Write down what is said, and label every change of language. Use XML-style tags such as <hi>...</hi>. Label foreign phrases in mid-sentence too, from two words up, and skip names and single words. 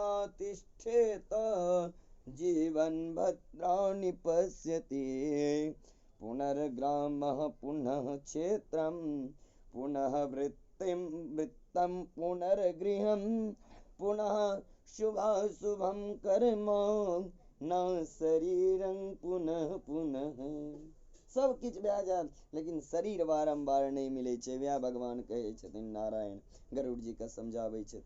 <sa>तिष्ठेत जीवन भद्राणि पश्यति पुनर्ग्रामः पुनः क्षेत्रं पुनः वृत्तं पुनर्गृहं पुनः शुभाशुभं कर्म न शरीरं पुनः पुनः।</sa> <mai>सब किछ भए जायत लेकिन शरीर बारंबार नहीं मिले छै। वएह भगवान कहै छथिन, नारायण गरुड़ जी के समझाबै छथिन।</mai>